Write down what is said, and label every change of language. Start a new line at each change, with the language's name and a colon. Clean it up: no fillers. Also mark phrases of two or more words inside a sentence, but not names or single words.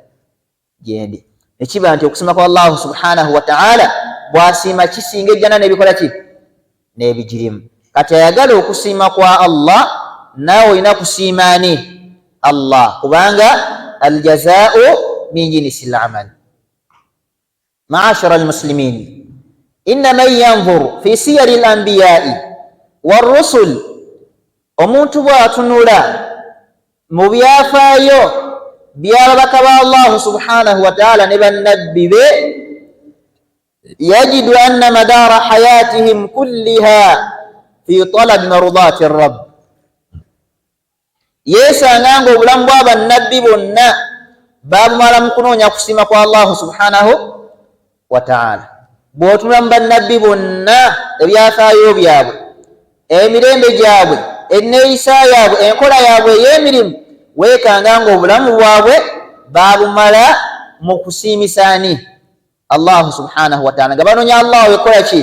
Ganda: Gyendi. Ekiba nti okusiima kwa
Arabic: الله سبحانه وتعالى
Ganda: bwasiima kisinga ejjana n'ebikola ki? N'ebigirimu. Kati ayagala okusiima kwa Allah, naawe olina kusiimaani Allah, kubanga
Arabic: الجزاء من جنس العمل. معاشر المسلمين، إن من ينظر في سير الأنبياء والرسل,
Ganda: omuntu bw'atunula mu byafaayo by'ababaka ba
Arabic: الله سبحانه وتعالى
Ganda: ne bannabbi be,
Arabic: يجد أن مدار حياتهم كلها في طلب مرضاة رب,
Ganda: yeesanga nga obulamu bw'abannabbi bonna babumala mu kunoonya kusiima kwa
Arabic: الله سبحانه وتعالى.
Ganda: Bw'otunula mu bannabbi bonna ebyafaayo byabwe, emirembe gyabwe, enneeyisa yaabwe, enkola yaabwe ey'emirimu, weekanga nga obulamu bwabwe babumala mu kusiimisaani
Arabic: الله سبحانه وتعالى,
Ganda: nga banoonya Allah wekola ki?